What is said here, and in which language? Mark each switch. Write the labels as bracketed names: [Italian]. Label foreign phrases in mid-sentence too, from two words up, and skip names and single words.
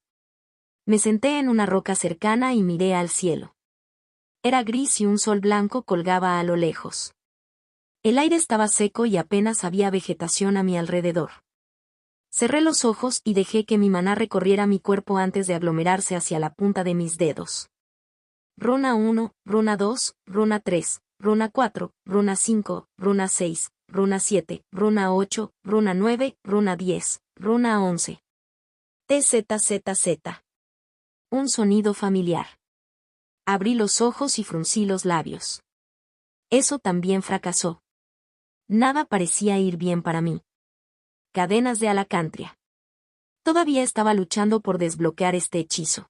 [Spanish] Me senté en una roca cercana y miré al cielo. Era gris y un sol blanco colgaba a lo lejos. El aire estaba seco y apenas había vegetación a mi alrededor. Cerré los ojos y dejé que mi maná recorriera mi cuerpo antes de aglomerarse hacia la punta de mis dedos. Runa 1, Runa 2, Runa 3, Runa 4, Runa 5, Runa 6, Runa 7, Runa 8, Runa 9, Runa 10, Runa 11. TZZZ. Un sonido familiar. Abrí los ojos y fruncí los labios. Eso también fracasó. Nada parecía ir bien para mí. Cadenas de alacantria. Todavía estaba luchando por desbloquear este hechizo.